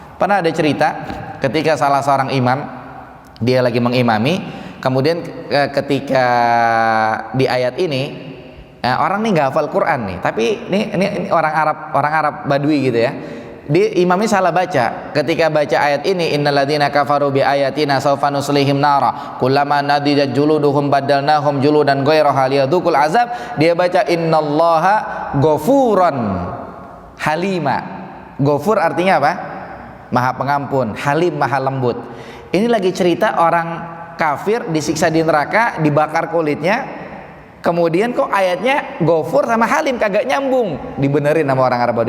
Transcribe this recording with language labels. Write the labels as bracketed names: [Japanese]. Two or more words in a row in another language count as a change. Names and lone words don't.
[Indonesian] Pernah ada cerita ketika salah seorang imam, dia lagi mengimami, kemudian ketika di ayat ini orang nih nggak hafal Quran nih, tapi ini orang Arab Badui gitu ya. Imamnya salah baca. Ketika baca ayat ini, [Arabic] إن الذين كفروا بآياتنا سوف نصليهم نارا كلما نضجت جلودهم بدلناهم جلودا غيرها ليذوقوا العذاب, [Indonesian] dia baca [Arabic] إن الله غفورا حليما. [Indonesian] Ghafur artinya apa? Maha pengampun, halim maha lembut. Ini lagi cerita orang kafir disiksa di neraka, dibakar kulitnya. Kemudian kok ayatnya Ghafur sama Halim kagak nyambung, dibenerin sama orang Arab Badui.